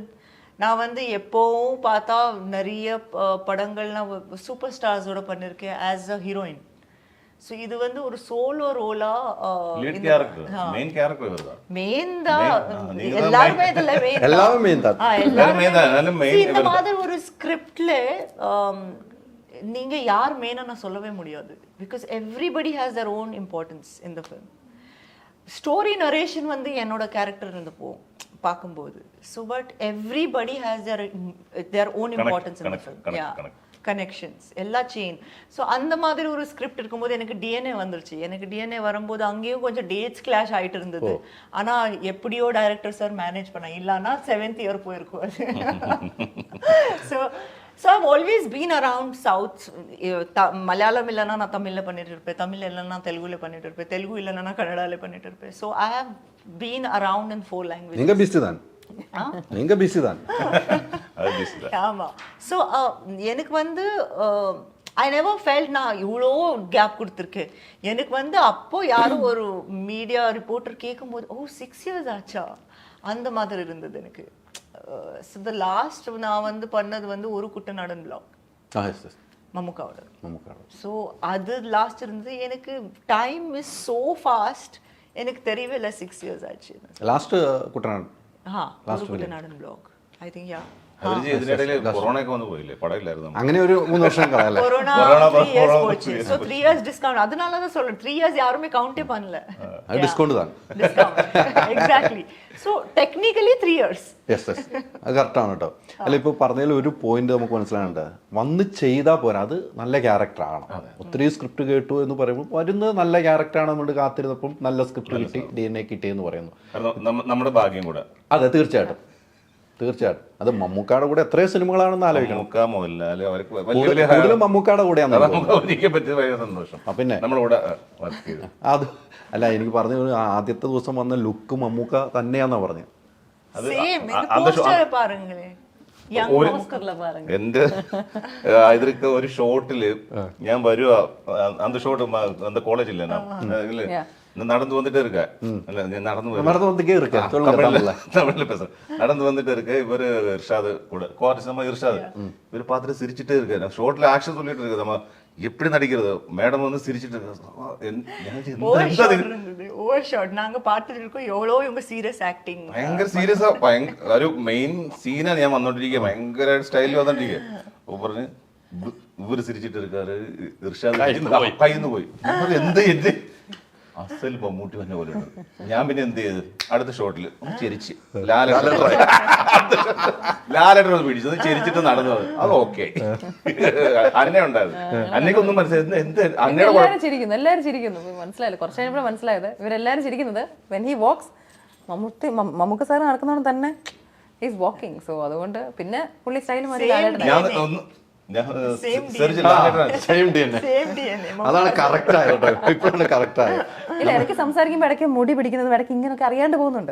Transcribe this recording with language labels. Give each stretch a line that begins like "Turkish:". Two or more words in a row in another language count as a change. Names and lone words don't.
Tamil: நான் வந்து எப்போவும் பார்த்தா நிறைய படங்கள் நான் சூப்பர் ஸ்டார்ஸோட பண்ணியிருக்கேன்
English: as a heroine.
Tamil: ஸோ இது வந்து ஒரு சோலோ ரோலா,
English: main character
Tamil: இவர்தான். மெயின் தான், எல்லாருமே இதுல மெயின், எல்லாமே மெயின் தான். இந்த மாதிரி ஒரு ஸ்கிரிப்ட்ல நீங்க யார் மெயினா நான் சொல்லவே முடியாது
English: because everybody has their own importance in the film. story narration
Tamil: வந்து என்னோட கேரக்டர் இருந்து போகும் பார்க்கும்போது.
English: so but everybody has their own importance in the film.
Tamil: கனெக்ஷன்ஸ் எல்லா செயின். ஸோ அந்த மாதிரி ஒரு ஸ்கிரிப்ட் இருக்கும்போது எனக்கு டிஎன்ஏ வந்துருச்சு. எனக்கு டிஎன்ஏ வரும்போது அங்கேயும் கொஞ்சம்
English: dates clash
Tamil: ஆகிட்டு இருந்தது. ஆனால் எப்படியோ டைரக்டர் சார் மேனேஜ் பண்ண, இல்லைன்னா 7th இயர் போயிருக்கும் அது.
English: ஸோ I've always been around South.
Tamil: மலையாளம் இல்லைன்னா நான் தமிழில் பண்ணிட்டு இருப்பேன், தமிழ் இல்லைன்னா தெலுங்குல பண்ணிட்டு இருப்பேன், தெலுங்கு இல்லைன்னா நான் கன்னடாவில் பண்ணிட்டு இருப்பேன்.
English: so I have been around in 4 languages.
Tamil: நீங்க பிஸி தான், நீங்க பிஸி தான். ஆமா. ஸோ எனக்கு வந்து
English: I never felt
Tamil: நான் இவ்வளோ கேப் கொடுத்துருக்கேன். எனக்கு வந்து அப்போ யாரும் ஒரு
English: media reporter
Tamil: கேட்கும்போது ஓ 6 years ஆச்சா அந்த மாதிரி இருந்தது எனக்கு.
English: so the last
Tamil: நான் வந்து பண்ணது வந்து ஒரு குட்டநாடன் பிளாக் மம்முக்காவோட. ஸோ அது லாஸ்ட் இருந்தது. எனக்கு
English: time is so fast,
Tamil: எனக்கு தெரியவே இல்லை 6 years ஆச்சு. லாஸ்ட் குட்டநாடன்
Malayalam: കുട്ടനാടൻ ബ്ലോഗ്
English: I think ya.
Malayalam: കൊറോണയൊക്കെ വന്ന് പോയില്ലേ, പടമില്ലായിരുന്നു. അങ്ങനെ ഒരു 3 വർഷം കളയല്ലേ.
Tamil: கொரோனா 3 years போச்சு. சோ 3 years டிஸ்கவுண்ட். அதனால தான் சொல்றேன் 3 years யாருமே கவுண்டே பண்ணல. அது டிஸ்கவுண்ட் தான்.
English: discount exactly. so technically 3 years.
Malayalam: യെസ് അത് കറക്റ്റാണ് കേട്ടോ. അല്ല ഇപ്പോൾ പറഞ്ഞതിൽ ഒരു പോയിന്റ് നമുക്ക് മനസ്സിലാകേണ്ട, വന്ന് ചെയ്താൽ പോരാ, അത് നല്ല ക്യാരക്ടർ ആണ്. ഒത്തിരി സ്ക്രിപ്റ്റ് കേട്ടു എന്ന് പറയുമ്പോൾ വരുന്നത് നല്ല ക്യാരക്ടറാണ്, നമ്മൾ കാത്തിരുന്നപ്പം നല്ല സ്ക്രിപ്റ്റ് കിട്ടി, DNA കിട്ടിയെന്ന് പറയുന്നു. നമ്മുടെ ഭാഗ്യം കൂടെ. അതെ തീർച്ചയായിട്ടും തീർച്ചയായിട്ടും. അത് മമ്മൂക്കാടെ കൂടെ എത്രയോ സിനിമകളാണെന്ന് ആലോചിക്കണം. കൂടുതലും മമ്മൂക്കാടെ കൂടെയാണ്. സന്തോഷം. പിന്നെ അത് അല്ല, എനിക്ക് പറഞ്ഞു ആദ്യത്തെ ദിവസം വന്ന ലുക്ക് മമ്മൂക്ക തന്നെയാന്നാ പറഞ്ഞത്. എന്റെ ഇതിലൊക്കെ ഒരു ഷോട്ടില് ഞാൻ വരുക,
Tamil: அந்த ஷோட் அந்த காலேஜ் இல்ல நான் நடந்து வந்துட்டே இருக்கேன். தமிழ்ல பேசுறேன். நடந்து வந்துட்டே இருக்க இவரு இர்ஷாது கூட கோரிசமா இர்ஷாது இவரு பார்த்துட்டு சிரிச்சுட்டே இருக்க. ஷோட்ல ஆக்ஷன் சொல்லிட்டு இருக்கு, நம்ம எப்படி நடிக்கிறது, மேடம் வந்து சிரிச்சுட்டு நாங்க பார்த்துட்டு இருக்கோம். எவ்வளோ இவங்க
English: serious acting,
Malayalam: ഭയങ്കര സീരിയസാ. ഒരു മെയിൻ സീനാണ് ഞാൻ വന്നോണ്ടിരിക്കുക, ഭയങ്കര സ്റ്റൈലിൽ വന്നോണ്ടിരിക്കുക. പറഞ്ഞ് ഇവര് സിരിച്ചിട്ട് இருக்காரு, ഇർഷാദ് കയ്യിന്ന് പോയി. എന്ത് എന്ത് അസൽ മമ്മൂട്ടി വന്ന പോലെ ഉണ്ട്. ഞാൻ പിന്നെ എന്ത് ചെയ്ത് അടുത്ത ഷോട്ടില് ചെരിച്ച് ലാലേട്ടൻ ഒന്ന് പിടിച്ചത് ചെരിച്ചിട്ട് നടന്നത്. അത് ഓക്കെ. അന്നെ ഉണ്ടായത്, അന്നേക്കൊന്നും മനസ്സിലായത് എന്ത് എല്ലാവരും ചിരിക്കുന്നു. മനസ്സിലായില്ല, കുറച്ച് കഴിഞ്ഞപ്പോൾ മനസ്സിലായത് ഇവരെല്ലാരും ചിരിക്കുന്നത്
English: when he walks.
Malayalam: മമ്മൂക്ക സാറ് നടക്കുന്നതുകൊണ്ട് തന്നെ
English: is walking.
Malayalam: സോ അതുകൊണ്ട് പിന്നെ പുള്ളി സ്റ്റൈൽ മാറി ലാലേട്ടൻ. അതാണ് കറക്റ്റ് ആയത്. ഇപ്പോഴാണ് കറക്റ്റ് ആയത്. ഇല്ല, ഇടയ്ക്ക് സംസാരിക്കുമ്പോൾ ഇടയ്ക്ക് മുടി പിടിക്കുന്നത് ഇടയ്ക്ക് ഇങ്ങനെയൊക്കെ അറിയാണ്ട് പോകുന്നുണ്ട്.